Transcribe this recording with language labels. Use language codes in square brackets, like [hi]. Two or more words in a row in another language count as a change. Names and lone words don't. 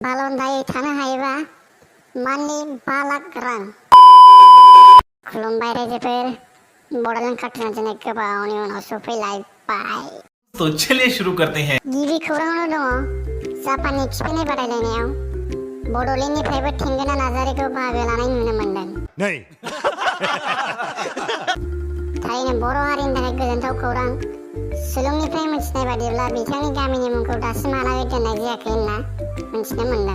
[brx] बालन्दायै थानो हायोबा मान्थलि 5 लाख रां। खुलुमबाय रायजोफोर, बडलेण्ड कार्टुन दिनै गोबावनि उनाव सफैलायबाय। [hi] तो चलिए शुरू करते हैं। [brx] गिबि खौराङावनो दङ जापाननि थिखोनाय बादायलायनायाव बडलेण्डनिफ्रायबो थेंगोना नार्जारिखौ बाहागो लानाय नुनो मोन्दों। थारैनो बर' हारिनि थाखाय गोजोनथाव खौरां। सुलुंनिफ्राय मिथिनाय बादिब्ला बिथांनि गामिनि मुंखौ दासिमहालागै दोननाय जायाखै होनना मिथिनो मोन्दों।